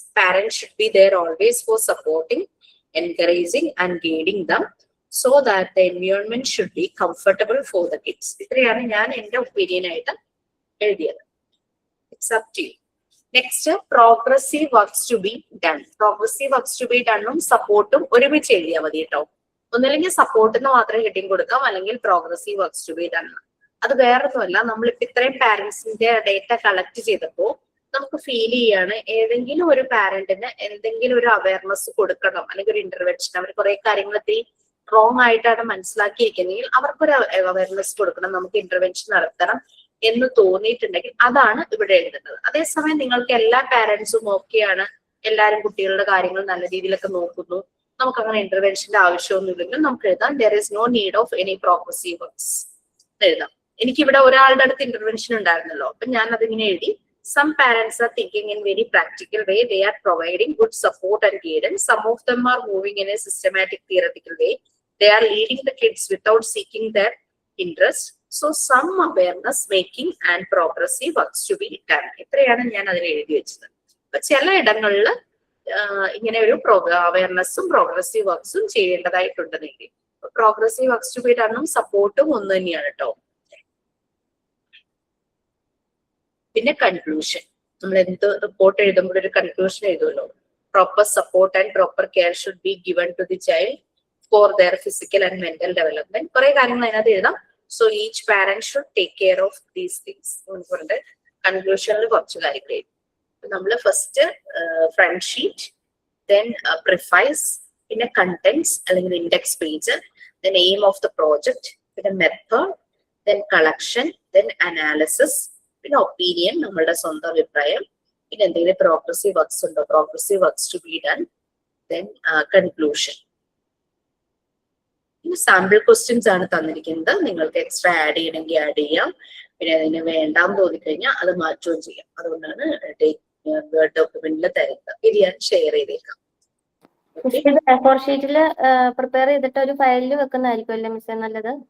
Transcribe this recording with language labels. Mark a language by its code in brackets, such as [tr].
[en] Parents should be there always for supporting, encouraging and guiding them, so that the environment should be comfortable for the kids. [ml] ഇത്രയാണ് ഞാൻ എന്റെ opinion ആയിട്ട് എഴുതിയത്. [en] It's up to you. Next progressive works to be done. [ml] Progressive works to B ഡണ്ണും സപ്പോർട്ടും ഒരുമിച്ച് എഴുതിയാൽ മതി കേട്ടോ. ഒന്നല്ലെങ്കിൽ സപ്പോർട്ടിന് മാത്രമേ ഹെഡിങ് കൊടുക്കാം, അല്ലെങ്കിൽ progressive works to be done. അത് വേറൊന്നുമല്ല, നമ്മളിപ്പോ ഇത്രയും പാരന്റ്സിന്റെ ഡേറ്റ കളക്ട് ചെയ്തപ്പോ നമുക്ക് ഫീൽ ചെയ്യാണ് ഏതെങ്കിലും ഒരു പാരന്റിന് എന്തെങ്കിലും ഒരു അവയർനെസ് കൊടുക്കണം, അല്ലെങ്കിൽ ഒരു ഇന്റർവെൻഷൻ. അവർ കുറെ കാര്യങ്ങൾ ഇത്തിരി റോങ് ആയിട്ടാണ് മനസ്സിലാക്കിയിരിക്കുന്നെങ്കിൽ അവർക്കൊരു അവയർനെസ് കൊടുക്കണം, നമുക്ക് ഇന്റർവെൻഷൻ നടത്തണം എന്ന് തോന്നിയിട്ടുണ്ടെങ്കിൽ അതാണ് ഇവിടെ എഴുതുന്നത്. അതേസമയം നിങ്ങൾക്ക് എല്ലാ പാരന്റ്സും ഓക്കെയാണ്, എല്ലാവരും കുട്ടികളുടെ കാര്യങ്ങൾ നല്ല രീതിയിലൊക്കെ നോക്കുന്നു, നമുക്ക് അങ്ങനെ ഇന്റർവെൻഷന്റെ ആവശ്യമൊന്നുമില്ലെങ്കിൽ നമുക്ക് എഴുതാം [en] there is no need of any progressive works [ml] എഴുതാം. എനിക്കിവിടെ ഒരാളുടെ അടുത്ത് ഇന്റർവെൻഷൻ ഉണ്ടായിരുന്നല്ലോ, അപ്പൊ ഞാൻ അതിങ്ങനെ എഴുതി. [en] Some parents are thinking in very practical way. They are providing good support and guidance. Some of them are moving in a systematic theoretical way. They are leading the kids without seeking their interest. So some awareness making and progressive works to be done. [ml] ഇത്രയാണ് ഞാൻ അതിൽ എഴുതി വെച്ചത്. അപ്പൊ ചില ഇടങ്ങളിൽ ഇങ്ങനെ ഒരു അവയർനെസ്സും progressive വർക്ക്സും ചെയ്യേണ്ടതായിട്ടുണ്ടെങ്കിൽ progressive works to B ഡണ്ണും സപ്പോർട്ടും ഒന്ന് തന്നെയാണ് കേട്ടോ. പിന്നെ കൺക്ലൂഷൻ. നമ്മൾ എന്ത് റിപ്പോർട്ട് എഴുതുമ്പോൾ ഒരു conclusion എഴുതുമല്ലോ. [en] Proper support and proper care should be given to the child for their physical and mental development. [ml] കുറെ കാര്യങ്ങൾ അതിനകത്ത് എഴുതാം. [en] so each parent should take care of these things [ml] എന്ന് പറഞ്ഞിട്ട് കൺക്ലൂഷനിൽ കുറച്ച് കാര്യങ്ങൾ എഴുതും. നമ്മള് first front sheet, [en] then preface, പിന്നെ contents അല്ലെങ്കിൽ index page, then aim of the project, പിന്നെ method, then collection, then analysis, പിന്നെ opinion, [ml] നമ്മളുടെ സ്വന്തം അഭിപ്രായം, [en] പിന്നെ എന്തെങ്കിലും progressive works ഉണ്ടോ, progressive works to be done, then conclusion. [ml] ഇനി സാമ്പിൾ ക്വസ്റ്റ്യൻസ് ആണ് തന്നിരിക്കുന്നത്. നിങ്ങൾക്ക് എക്സ്ട്രാ ആഡ് ചെയ്യണമെങ്കിൽ ആഡ് ചെയ്യാം, പിന്നെ അതിന് വേണ്ടാന്ന് തോന്നിക്കഴിഞ്ഞാൽ അത് മാറ്റുകയും ചെയ്യാം. അതുകൊണ്ടാണ് വേർഡ് ഡോക്യുമെന്റിൽ തരുന്നത്. ഇത് ഞാൻ ഷെയർ ചെയ്തേക്കാം. A4 ഷീറ്റിൽ പ്രിപ്പയർ ചെയ്തിട്ട് ഒരു ഫയലിൽ വെക്കുന്നതായിരിക്കും അല്ലേ മിസ്സേ നല്ലത്?